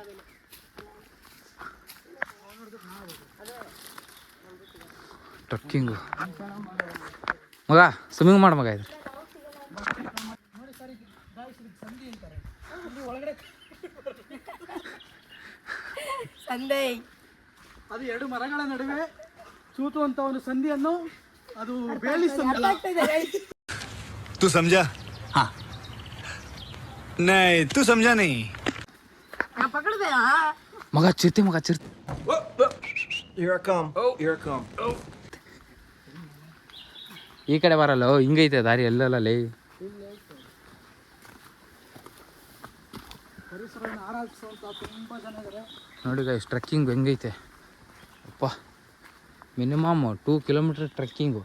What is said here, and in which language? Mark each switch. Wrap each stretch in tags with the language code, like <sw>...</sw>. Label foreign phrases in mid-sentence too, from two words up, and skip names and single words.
<kn>ಟ್ರಕ್ಕಿಂಗು ಮಗ, ಸ್ವಿಮ್ಮಿಂಗ್ ಮಾಡ ಮಗ. ಇದು ಅದು ಎರಡು ಮರಗಳ ನಡುವೆ ಚೂತು ಅಂತ ಒಂದು ಸಂಧಿಯನ್ನು ಅದು ಬೇಲಿ ಸಂಧಿ.</kn> <hi>तू समझा? हाँ नहीं तू समझा नहीं.</hi> <kn>ಮಗ ಚಿರ್ತಿ ಮಗ ಚಿರ್ತಿ.</kn> <en>Here I come. Here I come.</en> <kn>ಈ ಕಡೆ ಬರಲ್ಲ, ಹಿಂಗೈತೆ ದಾರಿ ಎಲ್ಲಲ್ಲೇ. ನೋಡಿ</kn> <en>guys trekking</en> <kn>ಹೆಂಗೈತೆ ಅಪ್ಪ.</kn> <en>minimum 2 kilometre trekking.</en>